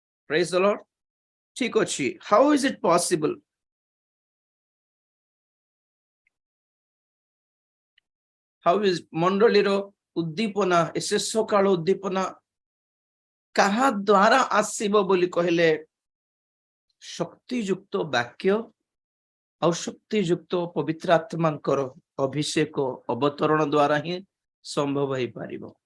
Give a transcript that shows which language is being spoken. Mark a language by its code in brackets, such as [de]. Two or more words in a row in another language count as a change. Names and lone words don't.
[en] Praise the Lord. [or] ଠିକ ଅଛି, [en] how is it possible? How is [or] ମଣ୍ଡଳୀର ଉଦ୍ଦୀପନା, ଶେଷ କାଳ ଉଦ୍ଦୀପନା କାହା ଦ୍ୱାରା ଆସିବ ବୋଲି କହିଲେ ଶକ୍ତିଯୁକ୍ତ ବାକ୍ୟ ଆଉ ଶକ୍ତିଯୁକ୍ତ ପବିତ୍ର ଆତ୍ମାଙ୍କର ଅଭିଷେକ ଅବତରଣ ଦ୍ୱାରା ହିଁ ସମ୍ଭବ ହେଇପାରିବ।